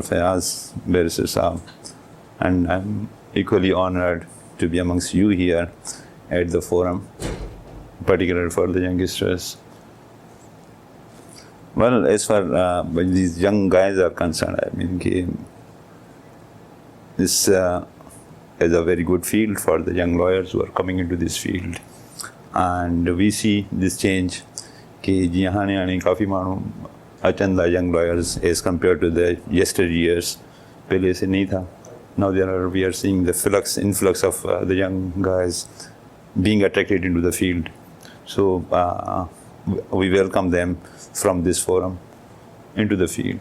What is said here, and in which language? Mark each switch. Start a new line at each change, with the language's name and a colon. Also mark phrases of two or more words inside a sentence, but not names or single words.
English: Fayaz, Barrister Saab, and I'm equally honored to be amongst you here at the forum, particularly for the youngsters. Well, as far as these young guys are concerned, I mean, this is a very good field for the young lawyers who are coming into this field. And we see this change
Sindhi: कि जी हाणे हाणे काफ़ी माण्हू अचनि था
English: young lawyers as compared to the yesteryears.
Hindi: पहले से नहीं था.
English: Now we are seeing the influx of the young guys being attracted into the field. So we welcome them from this forum into the field.